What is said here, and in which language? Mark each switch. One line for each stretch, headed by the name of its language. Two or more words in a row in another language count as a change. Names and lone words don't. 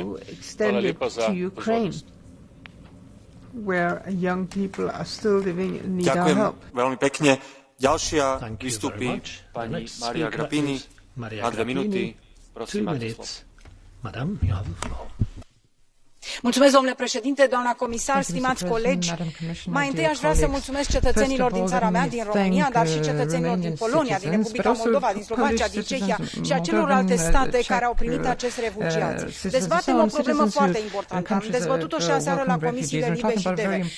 Slovenian: Hvala lepa za pozornost.
Slovak: Ďakujem veľmi pekne. Ďalšia vystúpi pani Maria Grapini na 2 minúty. Prosím, máte slovo.
Romanian: Mulțumesc, domnule președinte, doamna comisar, stimați colegi. Mai întâi aș vrea să mulțumesc cetățenilor din țara mea, din România, dar și cetățenilor din Polonia, din Republica Moldova, din Slovacia, din Cehia și a celorlalte state care au primit acești refugiați. Dezbatem o problemă foarte importantă. Am dezbătut-o și aseară la comisiile LIBE și TV.